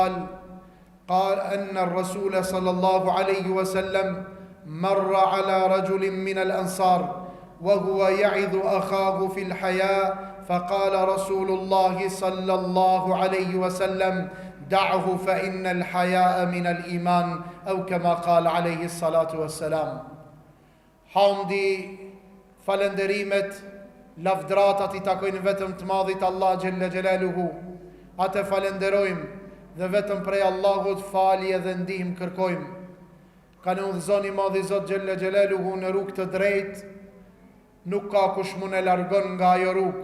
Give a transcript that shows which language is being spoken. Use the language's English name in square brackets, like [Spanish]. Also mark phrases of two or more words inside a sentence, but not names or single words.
[Arabic] قال أن الرسول صلى الله عليه وسلم مر على رجل من الأنصار وهو يعظ أخاه في الحياة فقال رسول الله صلى الله عليه وسلم دعه فإن الحياء من الإيمان أو كما قال عليه الصلاة والسلام. [Albanian] Hamdi, falenderimet, lavdratat I takojnë vetëm të madhit Allah [Arabic] جل جلاله. [Albanian] Atë falenderojmë dhe vetëm prej Allahut falje dhe ndihmë kërkojmë. Ka në udhëzon I madhi Zot [Arabic] جل جلاله [Albanian] në rrugë të drejtë, nuk ka kush mund e largon nga ajo rrugë.